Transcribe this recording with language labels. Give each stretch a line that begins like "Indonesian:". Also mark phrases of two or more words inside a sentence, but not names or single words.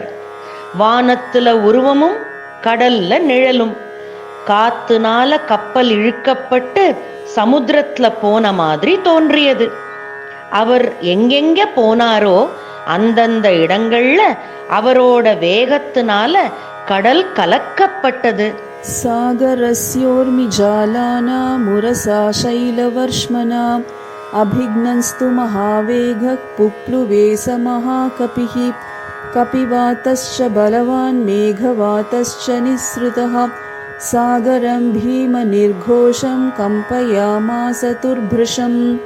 Tamil: வானத்துல உருவமும் கடல்ல நிழலும். காத்துனால கப்பல் இழுக்கப்பட்டு சமுத்திரத்துல போன மாதிரி தோன்றியது. அவர் எங்கெங்க போனாரோ அந்தந்த இடங்கள்ல அவரோட வேகத்தினால கடல் கலக்கப்பட்டது.
Sanskrit: सागरस्योर्मिजालाना मुरसा शैलवर्ष्मना अभिघ्नस्तु महावेगः पुप्लुवे स महाकपिः कपिवातश्च बलवान् मेघवातश्च निःसृतः सागरं भीमनिर्घोषं कम्पयामास तुर्भृशम्